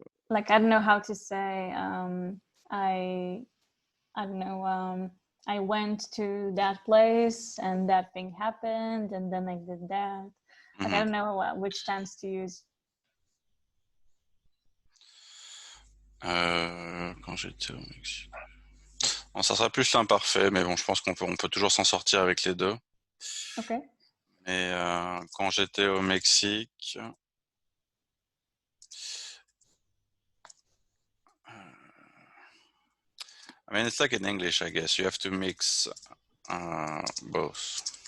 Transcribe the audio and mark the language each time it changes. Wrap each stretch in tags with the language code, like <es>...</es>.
<en>Like I don't know how to say I don't know I went to that place and that thing happened and then I did that. Like I don't know which tense to use.</en> <fr>quand j'étais au Mexique. Bon, ça sera plus l'imparfait, mais bon, je pense on peut toujours s'en sortir avec les deux. Ok. Mais quand j'étais au Mexique,</fr> <en>I mean, it's like in English, I guess. You have to mix both.</en>